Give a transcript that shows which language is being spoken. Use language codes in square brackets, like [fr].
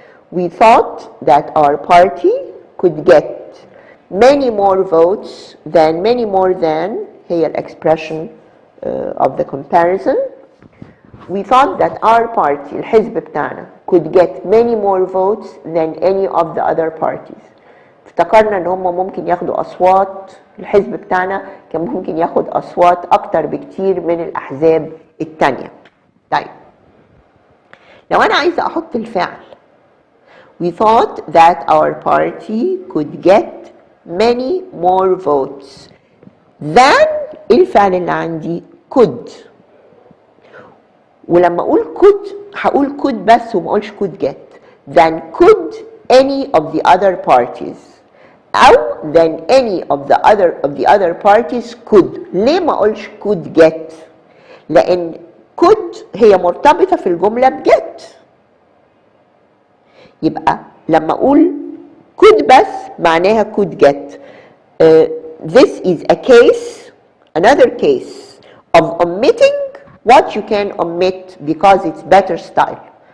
[en] We thought that our party could get many more votes than, many more than هي expression of the comparison. We thought that our party [ar] الحزب بتاعنا [en] could get many more votes than any of the other parties. [ar] افتكرنا ان هم ممكن ياخدوا اصوات، الحزب بتاعنا كان ممكن ياخد اصوات اكتر بكتير من الاحزاب التانية. طيب لو انا عايزة احط الفعل [en] we thought that our party could get many more votes than [ar] ايه الفعل اللي عندي؟ could. ولما اقول could هقول could بس وما اقولش [en] could get. Then could any of the other parties او then any of the other parties could. [ar] ليه ما اقولش [en] could get؟ [ar] لان could هي مرتبطة في الجملة ب get. يبقى لما اقول could بس معناها [en] could get. This is a case, another case of omitting what you can omit because it's better style.